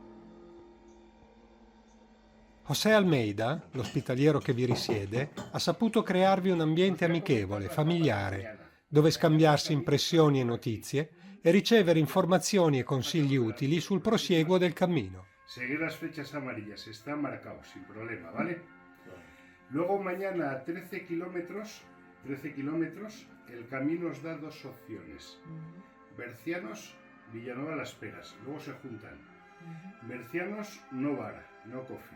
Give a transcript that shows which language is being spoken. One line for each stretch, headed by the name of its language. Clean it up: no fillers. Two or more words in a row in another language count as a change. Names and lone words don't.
Italian: José Almeida, l'ospitaliero che vi risiede, ha saputo crearvi un ambiente amichevole, familiare, dove scambiarsi impressioni e notizie e ricevere informazioni e consigli utili sul prosieguo del cammino.
Spanish: Seguir las fechas amarillas, están marcados sin problema, ¿vale? Luego mañana a 13 kilómetros, el camino os da dos opciones. Bercianos, Villanueva Las Peras, luego se juntan. Bercianos, no Vara, no Coffin.